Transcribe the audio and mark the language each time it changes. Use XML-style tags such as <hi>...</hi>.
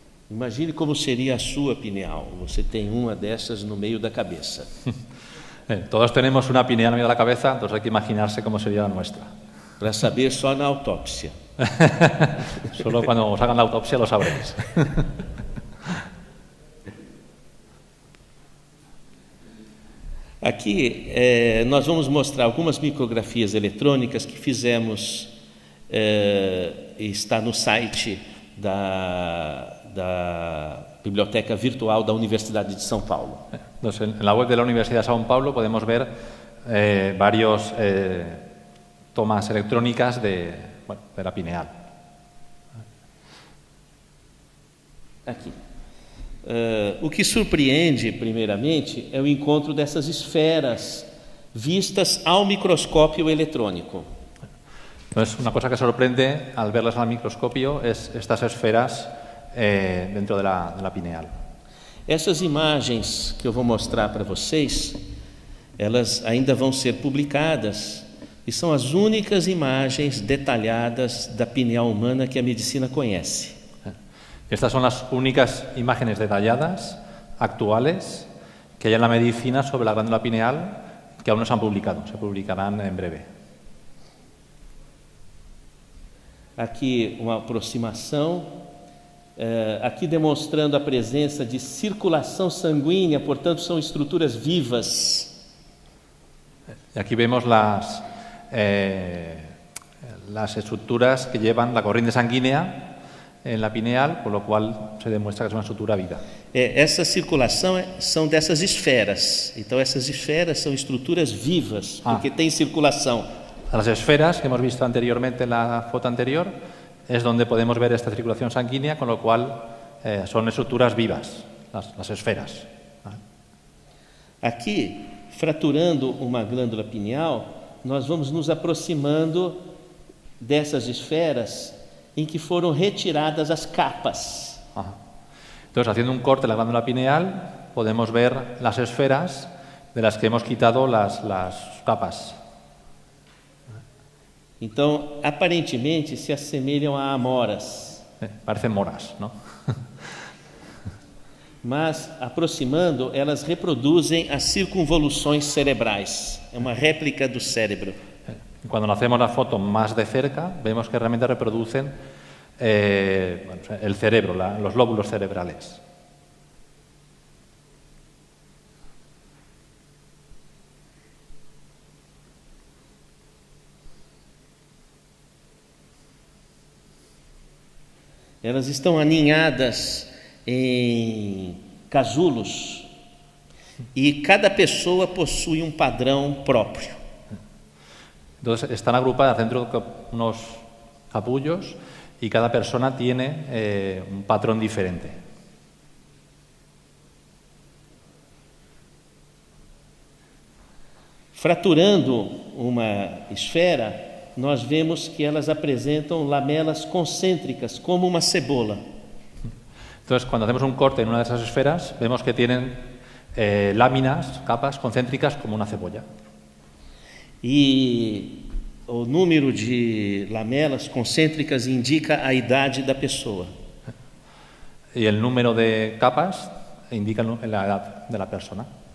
<pt>Imagine como seria a sua pineal. Você tem uma dessas no meio da cabeça.</pt> <es>Todos tenemos una pineal en medio de la cabeza, entonces hay que imaginarse cómo sería la nuestra.</es> <pt>Para saber só na autópsia.</pt> <es>Solo cuando os hagan la autopsia lo sabréis.</es> <pt>Aqui nós vamos mostrar algumas micrografias eletrônicas que fizemos e está no site da Biblioteca Virtual da Universidade de São Paulo.</pt> <es>Entonces, en la web de la Universidad de São Paulo podemos ver varios tomas electrónicas de la pineal.</es> <pt>Aqui. O que surpreende, primeiramente, é o encontro dessas esferas vistas ao microscópio eletrônico.</pt> <es>Entonces, una cosa que sorprende al verlas al microscopio es estas esferas dentro de la pineal.</es> <pt>Essas imagens que eu vou mostrar para vocês, elas ainda vão ser publicadas e são as únicas imagens detalhadas da pineal humana que a medicina conhece.</pt> <es>Estas son las únicas imágenes detalladas, actuales, que hay en la medicina sobre la glándula pineal que aún no se han publicado, se publicarán en breve.</es> <pt>Aqui uma aproximação, aqui demonstrando a presença de circulação sanguínea, portanto são estruturas vivas.</pt> <es>Y aquí vemos las estructuras que llevan la corriente sanguínea en la pineal, por lo cual se demuestra que es una estructura viva.</es> <pt>Essa circulação são dessas esferas. Então essas esferas são estruturas vivas, porque tem circulação.</pt> <es>Las esferas que hemos visto anteriormente en la foto anterior es donde podemos ver esta circulación sanguínea, con lo cual son estructuras vivas, las esferas.</es> <pt>Aqui, fraturando uma glândula pineal, nós vamos nos aproximando dessas esferas em que foram retiradas as capas.</pt> <es>Entonces, haciendo un corte en la glándula pineal, podemos ver las esferas de las que hemos quitado las capas.</es> <pt>Então, aparentemente, se assemelham a amoras.</pt> <es>Parecen moras, ¿no?</es> <pt>Mas, aproximando, elas reproduzem as circunvoluções cerebrais. É uma réplica do cérebro.</pt> <es>Cuando hacemos la foto más de cerca, vemos que realmente reproducen el cerebro, los lóbulos cerebrales.</es> <pt>elas estão aninhadas em casulos e cada pessoa possui um padrão próprio.</pt> <es>Entonces están agrupadas dentro de unos capullos y cada persona tiene un patrón diferente.</es> <pt>Fraturando uma esfera, nós vemos que elas apresentam lamelas concêntricas, como uma cebola.</pt> <es>Entonces, cuando hacemos un corte en una de esas esferas, vemos que tienen láminas, capas concéntricas como una cebolla.</es> <pt>E o número de lamelas concêntricas indica a idade da pessoa.</pt> <es>Y el número de capas indica la edad de la persona.</es>